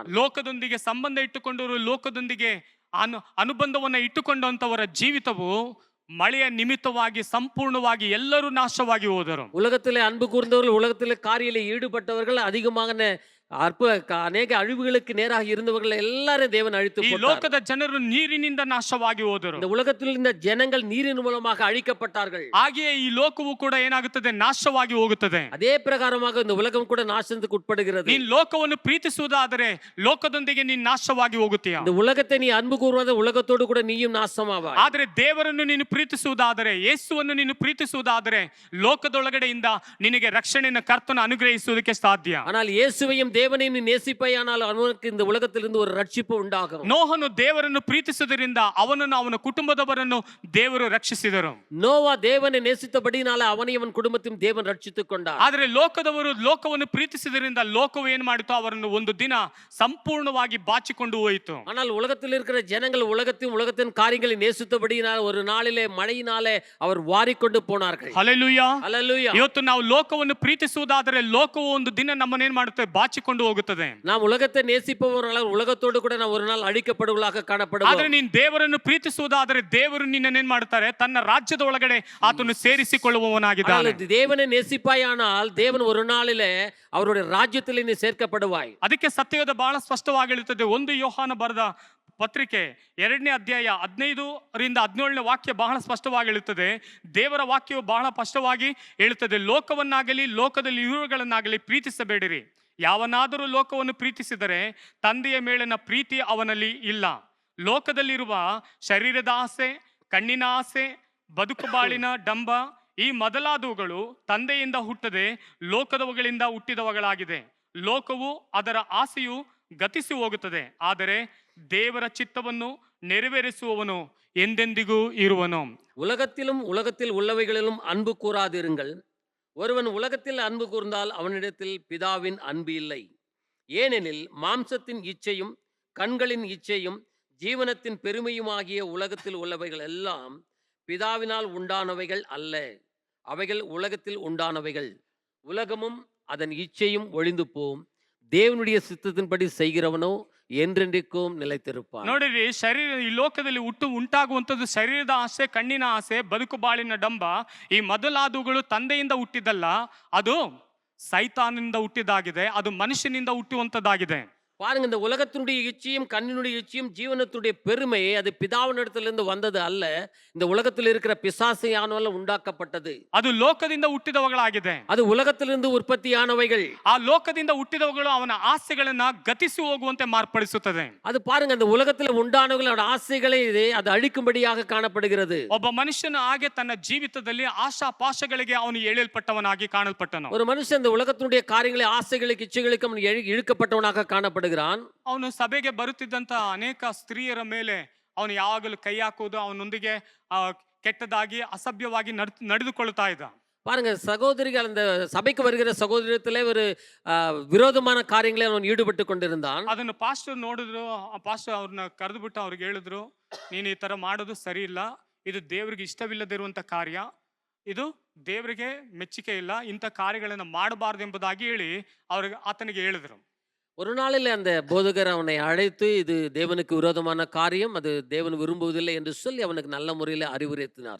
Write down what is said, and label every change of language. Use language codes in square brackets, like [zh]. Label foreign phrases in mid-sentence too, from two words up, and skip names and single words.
[kn] ಲೋಕದೊಂದಿಗೆ ಸಂಬಂಧ ಇಟ್ಟುಕೊಂಡವರು, ಲೋಕದೊಂದಿಗೆ ಅನುಬಂಧವನ್ನ ಇಟ್ಟುಕೊಂಡಂತವರ ಜೀವಿತವು ಮಳೆಯ ನಿಮಿತ್ತವಾಗಿ ಸಂಪೂರ್ಣವಾಗಿ ಎಲ್ಲರೂ ನಾಶವಾಗಿ ಹೋದರು. [ta] உலகத்திலே அன்பு கூர்ந்தவர்கள், உலகத்திலே காரியத்தில் ஈடுபட்டவர்கள், அதிகமாக ಅನೇಕ ಅழிவுகளுக்கு நேராக இருந்தவர்கள் எல்லாரும் தேவன் அழித்து [kn] ಈ [ta] போட்டார். [kn] ಲೋಕದ ಜನರು ನೀರಿನಿಂದ ನಾಶವಾಗಿ ಹೋದರು. [ta] இந்த உலகத்தில் இந்த ஜனங்கள் நீரின் மூலமாக அழிக்கப்பட்டார்கள். [kn] ಹಾಗೆಯೇ ಈ ಲೋಕವು ಕೂಡ ಏನಾಗುತ್ತದೆ? ನಾಶವಾಗಿ ಹೋಗುತ್ತದೆ. [ta] அதே பிரகாரமாக இந்த உலகம் கூட நாசத்துக்கு உட்படுகிறது. [kn] ನೀನ್ ಲೋಕವನ್ನು ಪ್ರೀತಿಸುವುದಾದರೆ ಲೋಕದೊಂದಿಗೆ ನೀನ್ ನಾಶವಾಗಿ ಹೋಗುತ್ತೀಯ. [ta] இந்த உலகத்தை நீ அன்பு கூறுவத உலகத்தோடு கூட நீயும் நாசமாவாய். [kn] ಆದರೆ ದೇವರನ್ನು ನೀನು ಪ್ರೀತಿಸುವುದಾದರೆ, ಯೇಸುವನ್ನು ನೀನು ಪ್ರೀತಿಸುವುದಾದರೆ ಲೋಕದೊಳಗಡೆಯಿಂದ ನಿನಗೆ ರಕ್ಷಣೆಯನ್ನು ಕರ್ತನು ಅನುಗ್ರಹಿಸುವುದಕ್ಕೆ ಸಾಧ್ಯ. [ta] ஆனால் இயேசுவையும் தேவனையும் நீ நேசிப்பாயானால் அவனுக்கு இந்த உலகத்திலிருந்து ஒரு ரட்சிப்பு உண்டாகும். [kn] ನೋಹನು ದೇವರನ್ನು ಪ್ರೀತಿಸುವುದರಿಂದ ಅವನನ್ನು, ಅವನ ಕುಟುಂಬದವರನ್ನು ದೇವರು ರಕ್ಷಿಸಿದರು. [ta] நோவா தேவனை நேசித்தபடினால அவனையும் அவன் குடும்பத்தையும் தேவன் ரட்சித்துக் கொண்டார். [kn] ಆದರೆ ಲೋಕದವರು ಲೋಕವನ್ನು ಪ್ರೀತಿಸಿದರಿಂದ ಲೋಕವು ಏನ್ ಮಾಡಿತು? ಅವರನ್ನು ಒಂದು ದಿನ ಸಂಪೂರ್ಣವಾಗಿ ಬಾಚಿಕೊಂಡು ಹೋಯಿತು. [ta] ஆனால் உலகத்தில் இருக்கிற ஜனங்கள் உலகத்தையும் உலகத்தின் காரியங்களை நேசித்தபடியினால் ஒரு நாளிலே மழையினாலே அவர் வாரிக்கொண்டு போனார்கள். [kn] ಹಲ್ಲೆಲೂಯಾ. [ta] ஹல்லேலூயா. [kn] ಇವತ್ತು ನಾವು ಲೋಕವನ್ನು ಪ್ರೀತಿಸುವುದಾದರೆ ಲೋಕವು ಒಂದು ದಿನ ನಮ್ಮನ್ನೇನ್ ಮಾಡುತ್ತೆ? ಬಾಚಿಕೊಂಡು ಹೋಗುತ್ತದೆ. [ta] நாம் உலகத்தை நேசிப்பவர்களால் உலகத்தோடு கூட ನಾವು ஒரு நாள் ಅಳಿಕಪಡುವಲಾக ಕಾಣப்படுவோம். [kn] ಆದರೆ ನೀನು ದೇವರನ್ನು ಪ್ರೀತಿಸುವುದಾದರೆ ದೇವರು ನಿನ್ನನ್ನೇನ್ ಮಾಡ್ತಾರೆ? ತನ್ನ ರಾಜ್ಯದ ಒಳಗಡೆ ಆತನು ಸೇರಿಸಿಕೊಳ್ಳುವವನಾಗಿದ್ದಾನೆ. [ta] தேவனை நேசிப்பாயானால் தேவன் ஒரு நாளிலே அவருடைய ராஜ்யத்தில் நீ சேர்க்கப்படுவாய். [kn] ಅದಕ್ಕೆ ಸತ್ಯವೇದ ಬಹಳ ಸ್ಪಷ್ಟವಾಗಿ ಹೇಳುತ್ತದೆ. 1 ಯೋಹಾನ ಬರೆದ ಪತ್ರಿಕೆ 2ನೇ ಅಧ್ಯಾಯ 15ರಿಂದ 17ನೇ ವಾಕ್ಯ ಬಹಳ ಸ್ಪಷ್ಟವಾಗಿ ಹೇಳುತ್ತದೆ. ದೇವರ ವಾಕ್ಯವು ಬಹಳ ಸ್ಪಷ್ಟವಾಗಿ ಹೇಳುತ್ತದೆ, ಲೋಕವನ್ನಾಗಲಿ ಲೋಕದಲ್ಲಿ ಇರುವುಗಳನ್ನಾಗಲಿ ಪ್ರೀತಿಸಬೇಡಿರಿ. ಯಾವನಾದರೂ ಲೋಕವನ್ನು ಪ್ರೀತಿಸಿದರೆ ತಂದೆಯ ಮೇಲಿನ ಪ್ರೀತಿ ಅವನಲ್ಲಿ ಇಲ್ಲ. ಲೋಕದಲ್ಲಿರುವ ಶರೀರದ ಆಸೆ, ಕಣ್ಣಿನ ಆಸೆ, ಬದುಕು ಬಾಳಿನ ಡಂಬ, ಈ ಮೊದಲಾದವುಗಳು ತಂದೆಯಿಂದ ಹುಟ್ಟದೆ ಲೋಕದವುಗಳಿಂದ ಹುಟ್ಟಿದವುಗಳಾಗಿದೆ. ಲೋಕವು ಅದರ ಆಸೆಯು ಗತಿಸಿ ಹೋಗುತ್ತದೆ, ಆದರೆ ದೇವರ ಚಿತ್ತವನ್ನು ನೆರವೇರಿಸುವವನು ಎಂದೆಂದಿಗೂ ಇರುವನು. [ta] உலகத்திலும் உலகத்தில் உள்ளவைகளிலும் அன்பு கூறாதிருங்கள். ஒருவன் உலகத்தில் அன்பு கூர்ந்தால் அவனிடத்தில் பிதாவின் அன்பு இல்லை. ஏனெனில் மாம்சத்தின் இச்சையும் கண்களின் இச்சையும் ஜீவனத்தின் பெருமையுமாகிய உலகத்தில் உள்ளவைகள் எல்லாம் பிதாவினால் உண்டானவைகள் அல்ல, அவைகள் உலகத்தில் உண்டானவைகள். உலகமும் அதன் இச்சையும் ஒழிந்து போம், தேவனுடைய சித்தத்தின்படி செய்கிறவனோ என்றென்றைக்கும் நிலைத்திருப்பான். [kn] ನೋಡಿರಿ, ಶರೀರ ಈ ಲೋಕದಲ್ಲಿ ಉಂಟಾಗುವಂಥದ್ದು ಶರೀರದ ಆಸೆ, ಕಣ್ಣಿನ ಆಸೆ, ಬದುಕು ಬಾಳಿನ ಡಂಬ, ಈ ಮೊದಲಾದವುಗಳು ತಂದೆಯಿಂದ ಹುಟ್ಟಿದಲ್ಲ, ಅದು ಸೈತಾನಿಂದ ಹುಟ್ಟಿದಾಗಿದೆ, ಅದು ಮನುಷ್ಯನಿಂದ ಹುಟ್ಟುವಂಥದ್ದಾಗಿದೆ. [ta] பாருங்க, இந்த உலகத்தினுடைய இச்சையும் கண்ணினுடைய இச்சையும் ஜீவனத்துடைய பெருமை அது பிதாவினிடத்திலிருந்து வந்தது அல்ல, இந்த உலகத்தில் இருக்கிற பிசாசையானவர்கள் உண்டாக்கப்பட்டது. [kn] ಅದು ಲೋಕದಿಂದ ಹುಟ್ಟಿದವುಗಳಾಗಿದೆ. [ta] அது உலகத்திலிருந்து உற்பத்தியானவைகள். [kn] ಆ ಲೋಕದಿಂದ ಹುಟ್ಟಿದವುಗಳು ಅವನ ಆಸೆಗಳನ್ನ ಗತಿಸಿ ಹೋಗುವಂತೆ ಮಾರ್ಪಡಿಸುತ್ತದೆ. [ta] அது பாருங்க, அந்த உலகத்தில் உண்டானவர்களோட ஆசைகளை அது அழிக்கும்படியாக காணப்படுகிறது. [kn] ಒಬ್ಬ ಮನುಷ್ಯನು ಹಾಗೆ ತನ್ನ ಜೀವಿತದಲ್ಲಿ ಆಶಾಪಾಶಗಳಿಗೆ ಅವನು ಎಳೆಯಲ್ಪಟ್ಟವನಾಗಿ ಕಾಣಲ್ಪಟ್ಟನು. [ta] ஒரு மனுஷன் இந்த உலகத்தினுடைய காரியங்களை ஆசைகளுக்கு இச்சைகளுக்கு அவன் இழுக்கப்பட்டவனாக காணப்படுகிறான். [kn] ಅವನು ಸಭೆಗೆ ಬರುತ್ತಿದ್ದಂತ ಅನೇಕ ಸ್ತ್ರೀಯರ ಮೇಲೆ ಅವನು ಯಾವಾಗಲೂ ಕೈ ಹಾಕುವುದು, ಅವನೊಂದಿಗೆ ಕೆಟ್ಟದಾಗಿ ಅಸಭ್ಯವಾಗಿ ನಡೆದುಕೊಳ್ತಾ ಇದ್ದ. [ta] பாருங்க, சகோதரிகள் அந்த சபைக்கு வருகிற சகோதரத்திலே ஒரு விரோதமான காரியங்களை அவன் ஈடுபட்டு கொண்டிருந்தான். [kn] ಅದನ್ನು ಪಾಸ್ಟರ್ ನೋಡಿದ್ರು. ಪಾಸ್ಟರ್ ಅವ್ರನ್ನ ಕರೆದು ಬಿಟ್ಟು ಅವ್ರಿಗೆ ಹೇಳಿದ್ರು, ನೀನು ಈ ತರ ಮಾಡೋದು ಸರಿ ಇಲ್ಲ, ಇದು ದೇವರಿಗೆ ಇಷ್ಟವಿಲ್ಲದಿರುವಂತ ಕಾರ್ಯ, ಇದು ದೇವರಿಗೆ ಮೆಚ್ಚುಗೆ ಇಲ್ಲ, ಇಂಥ ಕಾರ್ಯಗಳನ್ನು ಮಾಡಬಾರದು ಎಂಬುದಾಗಿ ಹೇಳಿ ಆತನಿಗೆ ಹೇಳಿದ್ರು. [ta] ஒரு நாளில் அந்த போதகர் அவனை அழைத்து, இது தேவனுக்கு விரோதமான காரியம், அது தேவன் விரும்புவதில்லை என்று சொல்லி அவனுக்கு நல்ல முறையில் அறிவுறுத்தினார்.